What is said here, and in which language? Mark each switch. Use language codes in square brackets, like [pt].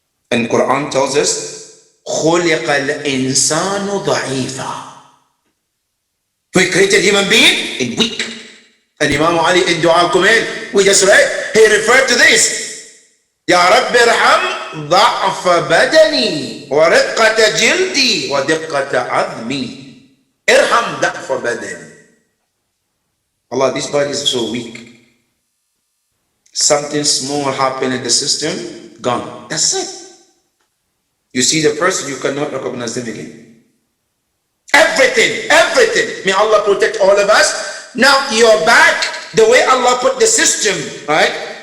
[en] And Quran tells us, [ar] خُلِقَ الْإِنسَانُ ضَعِيفًا. [en] We created human being in weak. And Imam Ali in Dua Kumail, we just read, he referred to this. [ar] Ya Rabbi irham ضعف بدني ورقة جلدي ودقة عظمي. Irham ضعف بدني. [en] Allah, this body is so weak. Something small happened in the system, gone. That's it. You see the person, you cannot recognize them again. Everything. May Allah protect all of us. Now your back, the way Allah put the system, right?